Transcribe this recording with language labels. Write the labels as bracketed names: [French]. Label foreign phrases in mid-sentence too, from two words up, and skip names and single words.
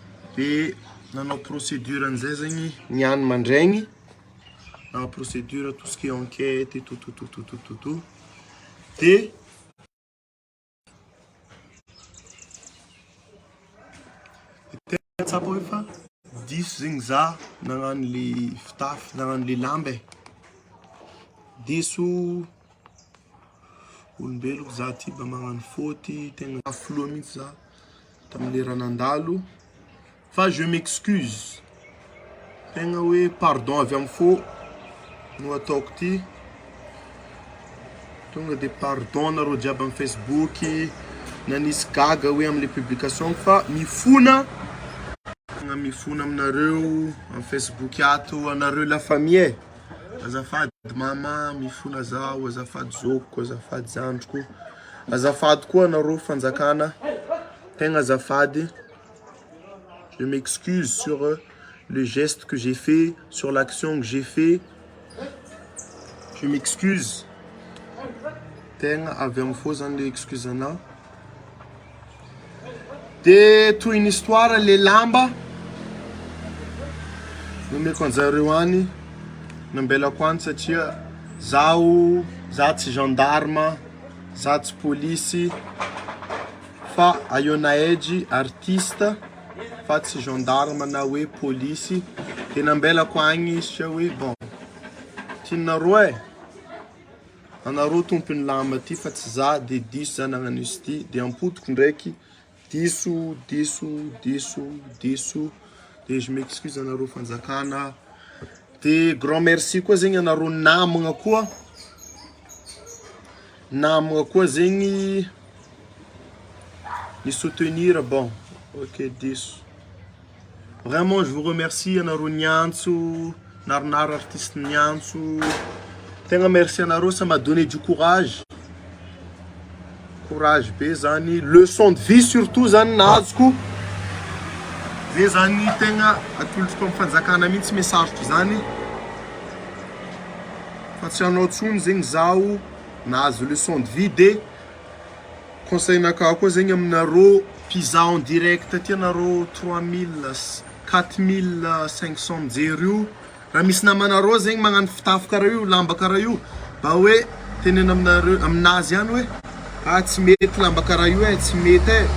[Malagasy] Dia nanao procédure an'izay zegny niany mandraigny. [French] Nanao procédure tout ce qui est enquête et tout. [Malagasy] Dia tsapa hoe fa diso zegny za nagnano le fitafy, nagnano le lamba e. Diso olombeloko za ty mba magnano faute, tegna afloa mihitsy za tamin'le raha nandalo. [French] Fa je m'excuse. [Malagasy] Tegna hoe pardon avy amin'ny fô no ataoko ty. Tonga de pardon nareo jiaby amin'ny Facebook na nisy gaga hoe am'le publication fa mifona aminareo amin'ny Facebook ato anareo [French] la famille. [Malagasy] Azafady mama mifona zaho, azafady zokiko, azafady zandriko, azafady koa anareo fanjakana, tegna azafady. [French] Je m'excuse sur le geste que j'ai fait, sur l'action que j'ai fait. Je m'excuse. [Malagasy] Tegna avy amin'ny fô zany le excuse ana. De toy [French] une histoire [Malagasy] le lamba nomeko anjareo any nambelako any satria za tsy gendarme, za tsy polisy fa aiona edgy artiste fa tsy gendarme na hoe polisy. De nambelako agny satria hoe bon tianareo e, anareo tompony lamba ty fa tsy za. De diso za nagnano izy ty. De ampotoko ndraiky diso. De [French] je m'excuse [Malagasy] anareo fanjakana. De [French] grand merci [Malagasy] koa zegny anareo namagna koa zegny ni soutenir. Bon ok diso, [French] vraiment je vous remercie [Malagasy] anareo niantso naronaro artiste niantso. Tegna merci anareo, [French] ça m'a donné du courage be zany, leçon de vie surtout zany nazoko. [Malagasy] Zay zany tegna atolotro amin'ny fanjakana mihitsy message zany fa tsy anao tsony zegny zaho nahazo [French] leçon de vie. [Malagasy] De conseil-nakao koa zegny aminareo mpizaha [French] en direct [Malagasy] ty anareo 4500 mijery io. Raha misy namanareo zegny magnano fitafy karaha io, lamba karaha io, mba hoe tenena aminazy ihany hoe tsy mety lamba karaha io e, tsy mety e.